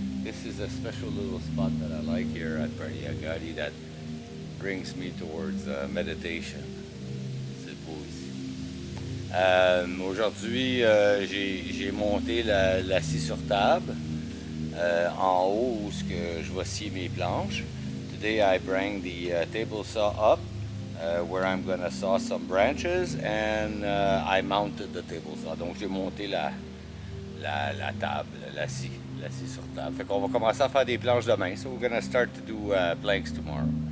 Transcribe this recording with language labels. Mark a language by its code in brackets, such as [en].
[en] This is a special little spot that I like here at Prairie Agadi that brings me towards meditation. [fr] C'est beau ici. Aujourd'hui, j'ai monté la scie sur table en haut où je vais scier mes planches. [en] Today I bring the table saw up where I'm going to saw some branches and I mounted the table saw. [fr] Donc j'ai monté la table, la scie sur table. Fait qu'on va commencer à faire des planches demain. [en] So we're going to start to do planks tomorrow.